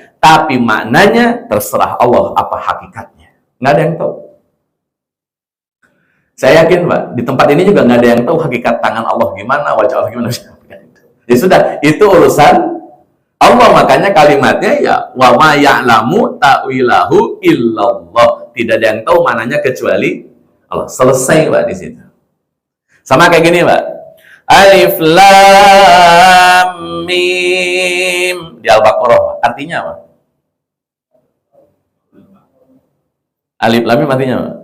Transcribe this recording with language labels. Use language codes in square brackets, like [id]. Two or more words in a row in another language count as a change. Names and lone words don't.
[id] Tapi maknanya terserah Allah apa hakikatnya. Nggak ada yang tahu. Saya yakin, Pak, di tempat ini juga nggak ada yang tahu hakikat tangan Allah gimana, wajah Allah gimana. Ya sudah, itu urusan Allah. Makanya kalimatnya ya, [ar] وما يعلم تأويله إلا الله. [id] Tidak ada yang tahu mananya kecuali Allah. Selesai, Pak, di situ. Sama kayak gini, Pak. [ar] ألف لام ميم [id] di Al-Baqarah. Artinya apa? [ar] ألف لام ميم [id] artinya apa?